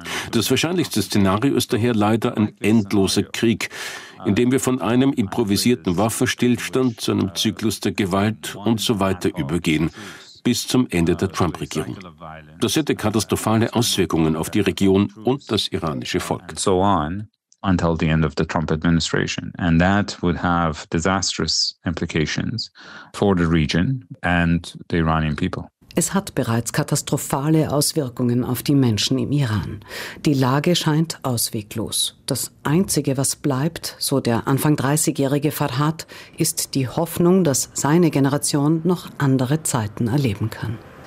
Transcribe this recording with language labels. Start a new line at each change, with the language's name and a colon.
German: Das wahrscheinlichste Szenario ist daher leider ein endloser Krieg, in dem wir von einem improvisierten Waffenstillstand zu einem Zyklus der Gewalt und so weiter übergehen, bis zum Ende der Trump-Regierung. Das hätte katastrophale Auswirkungen auf die Region und das iranische Volk.
English: So on. Until the end of the Trump administration. And that would have disastrous implications for the region and the Iranian people.
German: Es hat bereits katastrophale Auswirkungen auf die Menschen im Iran. Die Lage scheint ausweglos. Das Einzige, was bleibt, so der Anfang 30-jährige Farhad, ist die Hoffnung, dass seine Generation noch andere Zeiten erleben kann.